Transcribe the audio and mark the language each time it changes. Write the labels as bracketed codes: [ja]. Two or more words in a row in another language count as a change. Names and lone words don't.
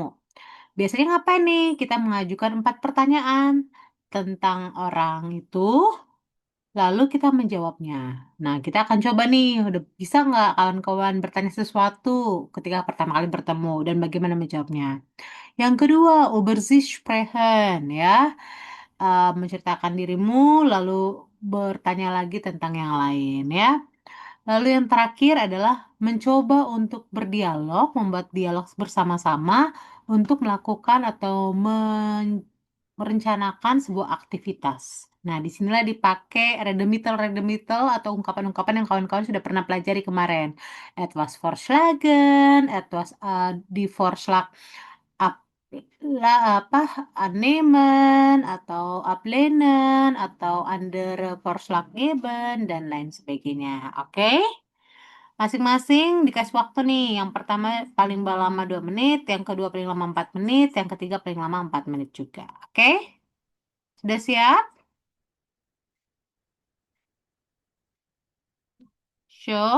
[id] Biasanya ngapain nih? Kita mengajukan 4 pertanyaan tentang orang itu, lalu kita menjawabnya. Nah, kita akan coba nih, udah bisa nggak kawan-kawan bertanya sesuatu ketika pertama kali bertemu dan bagaimana menjawabnya. Yang kedua, [de] über sich sprechen, [id] ya. Menceritakan dirimu, lalu bertanya lagi tentang yang lain, ya. Lalu yang terakhir adalah mencoba untuk berdialog, membuat dialog bersama-sama untuk melakukan atau merencanakan sebuah aktivitas. Nah, disinilah dipakai [de] redemitel [id] atau ungkapan-ungkapan yang kawan-kawan sudah pernah pelajari kemarin. [de] Etwas vorschlagen, etwas die Vorschlag ab, annehmen, [id] atau [de] ablehnen, [id] atau [de] andere Vorschlag geben, [id] dan lain sebagainya. Oke? Masing-masing dikasih waktu nih. Yang pertama paling lama 2 menit, yang kedua paling lama 4 menit, yang ketiga paling lama 4 menit juga. Oke? Sudah siap? Show?